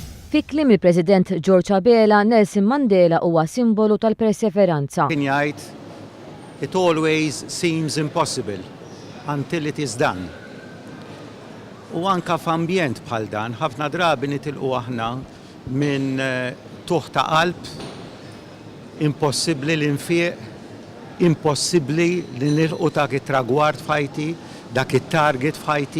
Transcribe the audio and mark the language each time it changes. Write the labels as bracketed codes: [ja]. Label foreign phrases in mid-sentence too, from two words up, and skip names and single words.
[mt] Fi kliem il-President Gorg Abela, Nelson Mandela huwa simbolu tal-perseveranza. Kien jgħid, [en] it always seems impossible until it is done. [mt] U anka f'ambjent bħal dan, ħafna drabi nitilqu aħna minn tuħ ta' qalb, impossibbli li nfiq, impossibbli li nilqu dak it-tragward f'ħajti, dak it-target f'ħajti.